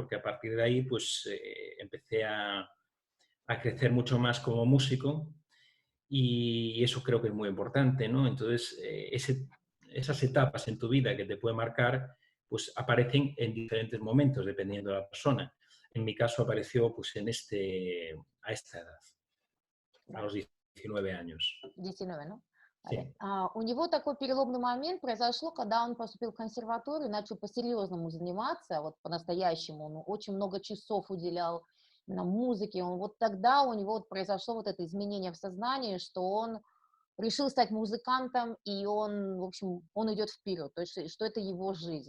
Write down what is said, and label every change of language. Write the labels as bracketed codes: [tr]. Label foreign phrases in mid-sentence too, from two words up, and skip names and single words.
[es] Porque a partir de ahí pues empecé a crecer mucho más como músico y eso creo que es muy importante, ¿no? Entonces, esas etapas en tu vida que te pueden marcar, pues aparecen en diferentes momentos, dependiendo de la persona. En mi caso apareció pues a esta edad, a [ru] да. [es] los 19 años. 19, ну? Vale. Sí. [ru] У него такой переломный момент произошло, когда он поступил в консерваторию, начал по-серьезному заниматься, вот по-настоящему. Он очень много часов уделял на музыке. Он вот тогда у него вот произошло вот это изменение в сознании, что он решил стать музыкантом, и он, в общем, он идет вперед, то есть, что это его жизнь.